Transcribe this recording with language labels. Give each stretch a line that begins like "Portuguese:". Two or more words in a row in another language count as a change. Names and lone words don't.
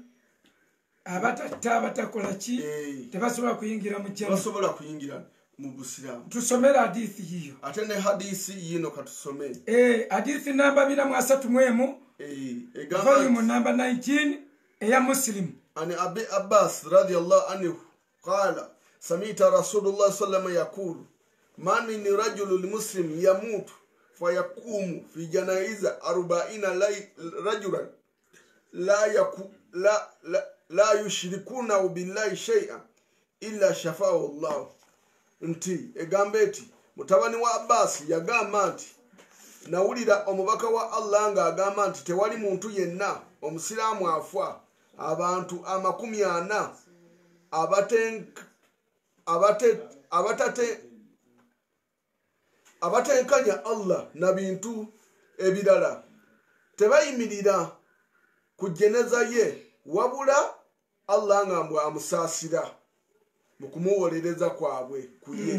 Ganda: Abatakola ki tebasobola kuyingira mu jjana. Basobola kuyingira mu busiraamu. Tusomera hadithi yiyo. Ate ne hadisi yino katusome. Hadithi namba 231 volume namba 19 eya Muslim.
Arabic: عن أبي عباس رضي الله عنه قال سمعت رسول الله صلى الله يقول ما من رجل مسلم يموت فيقوم في جنازة 40 رجلا لا يشركون بالله شيئا إلا شفعه الله.
Ganda: Nti egambe eti mutabani wa Abbas yagamba nti nawulira omubaka wa Allah nga agamba nti tewali muntu yenna omusiraamu afa abantu 40 abatenkanya Allah na bintu ebirala tebayimirira ku jeneza ye wabula Allah nga mbwa amusaasira mu kumuwolereza kwabwe kuye.